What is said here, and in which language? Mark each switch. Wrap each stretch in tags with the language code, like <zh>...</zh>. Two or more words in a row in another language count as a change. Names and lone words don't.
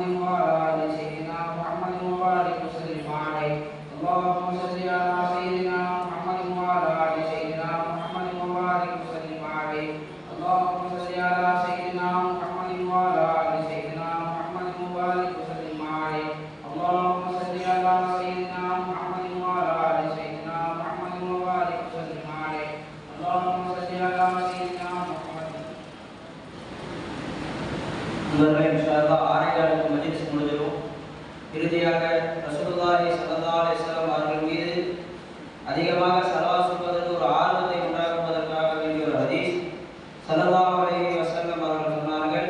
<ar>وعلى آل سيدنا محمد وبارك وسلم عليه اللهم صل على سيدنا محمد وعلى آل سيدنا محمد وبارك وسلم عليه اللهم صل على سيدنا محمد وعلى آل سيدنا محمد وبارك وسلم عليه اللهم صل على سيدنا محمد وعلى آل سيدنا محمد وبارك وسلم عليه اللهم صل على سيدنا محمد. إن شاء الله</ar> <ta>ஆரையாளுக்கு மஜ்லிஸ் முடிஞ்சிடும். இறுதியாக ரசூலுல்லாஹி</ta> <ar>صلى الله عليه وسلم</ar> <ta>அவர்கள் மீது அதிகமாக ஸலவாத் சொல்வதற்கு ஒரு ஆர்வத்தை உண்டாக்குவதற்காக வேண்டிய ஒரு ஹதீஸ்</ta> <ar>صلى الله عليه وسلم</ar> <ta>அவர்கள் சொன்னார்கள்.</ta>